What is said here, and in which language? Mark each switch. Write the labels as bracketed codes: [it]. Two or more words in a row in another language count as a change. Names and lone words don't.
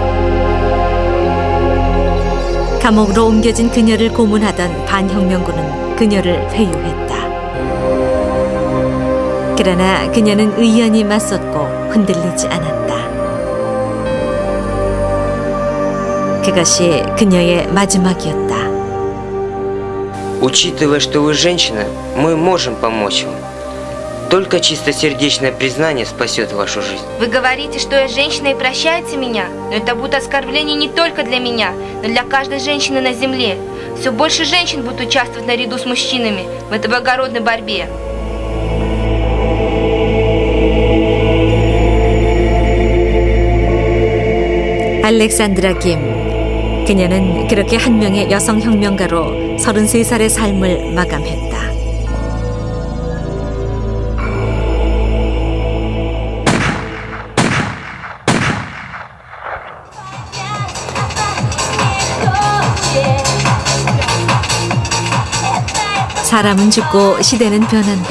[ko] 감옥으로 옮겨진 그녀를 고문하던 반혁명군은 그녀를 회유했다. 그러나 그녀는 의연히 맞섰고 흔들리지 않았다. 그것이 그녀의 마지막이었다. [ru] Учитывая, что вы женщина, мы можем помочь вам. Только чистосердечное признание спасет вашу жизнь. Вы говорите, что я женщина и прощаете меня, но это будет оскорбление не только для меня, но для каждой женщины на земле. Все больше женщин будут участвовать наряду с мужчинами в этой благородной борьбе. [ko] 알렉산드라 김. 그녀는 그렇게 한 명의 여성 혁명가로 33살의 삶을 마감했다. 사람은 죽고 시대는 변한다.